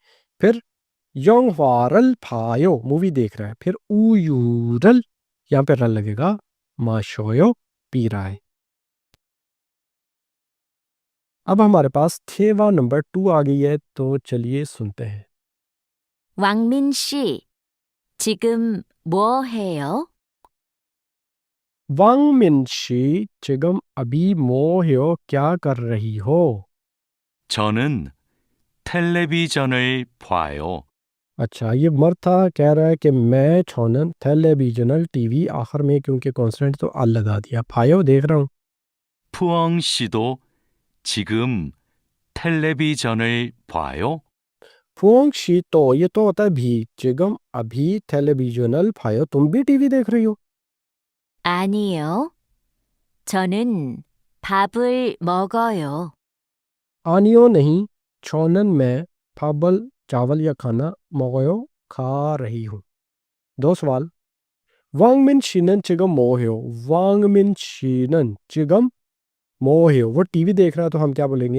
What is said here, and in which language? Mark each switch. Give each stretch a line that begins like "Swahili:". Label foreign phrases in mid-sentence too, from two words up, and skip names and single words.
Hindi: फिर
Korean: 영화를 봐요,
Hindi: मूवी देख रहा है। फिर उयूरल, यहाँ पे रल लगेगा, माशोयो पी रहा है। अब हमारे पास थेवा नंबर 2 आ गई है, तो चलिए सुनते हैं।
Korean: 왕민 씨, 지금 뭐 해요?
Hindi: वांग मिनशी चिगम अभी मोह्यो, क्या कर रही हो?
Korean: 저는 텔레비전을 봐요.
Hindi: अच्छा, ये मर्द था, कह रहा है कि मैं
Korean: 저는 텔레비전을
Hindi: टीवी, आखिर में क्योंकि कॉन्सोनेंट तो अल लगा दिया, फायो देख रहा हूँ।
Korean: 푸엉 씨도 지금 텔레비전을 봐요. 푸엉 씨도,
Hindi: ये तो होता है भी, चिगम अभी
Korean: 텔레비전을 봐요,
Hindi: तुम भी टीवी देख रही हो?
Korean: 아니요. 저는 밥을 먹어요.
Hindi: आनियो नहीं, छोनन में, फाबल चावल या खाना, मोगयो खा रही हूँ। 2 सवाल।
Korean: 왕민 씨는 지금 뭐 해요, 왕민 씨는 지금 뭐 해요,
Hindi: वो टीवी देख रहा है, तो हम क्या बोलेंगे?